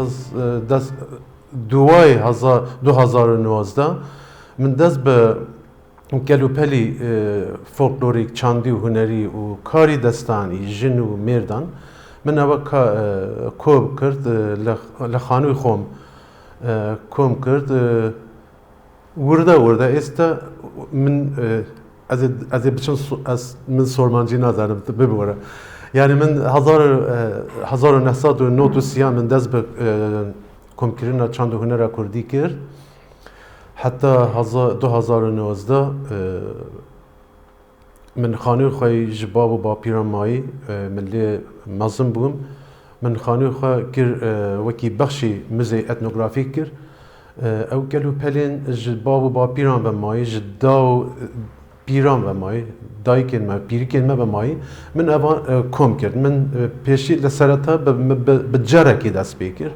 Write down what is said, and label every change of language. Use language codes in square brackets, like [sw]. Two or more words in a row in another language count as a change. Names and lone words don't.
[ckb] دوای 2019 من دەست بە گەلوپەلی فۆکلۆریک چاندی و هوەری و کاری دەستانی ژن و مێردان من ئەوە کۆ کرد لە خانووی خۆم کۆم کرد وردە ئێستا من ئەزێ بچم من سۆرمانجی نازانم ببوەرە یعنی من 1993 من دەست بە کۆمکردنە چاند و هوەرە کوردی کرد حتا 2019 من خانووی خۆی [ku] ji bav û bapîran mayî min lê mezin bûm min xanûyê xwe kir wekî bexşî müzeyê etnografîk kir ew gel û pelên ji bav û bapîran ve mayî ji da û pîran ve mayî dayikên me pîrikên me ve mayî min evan kom kir min pêşî li sereta bi carekê dest pê kir